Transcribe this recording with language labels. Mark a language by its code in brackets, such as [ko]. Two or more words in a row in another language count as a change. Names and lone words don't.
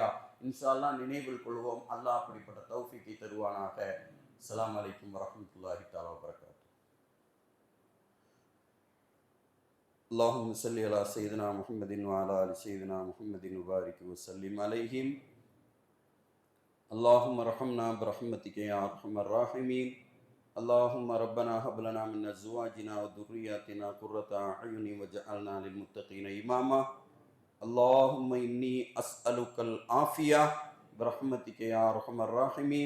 [ar] إن شاء الله [ta] நினைவில் கொள்வோம். அல்லாஹ் அப்படிப்பட்ட தௌஃபீக்கை தருவானாக. [ar] السلام عليكم ورحمة الله تعالى وبركاته. اللهم صل على سيدنا محمد وعلى آل سيدنا محمد وبارك وسلم عليهم. اللهم ارحمنا برحمتك يا ارحم الراحمين. اللهم ربنا هب لنا من ازواجنا وذرياتنا قرة اعين واجعلنا للمتقين اماما. اللهم اني اسالك العافيه برحمتك يا ارحم الراحمين.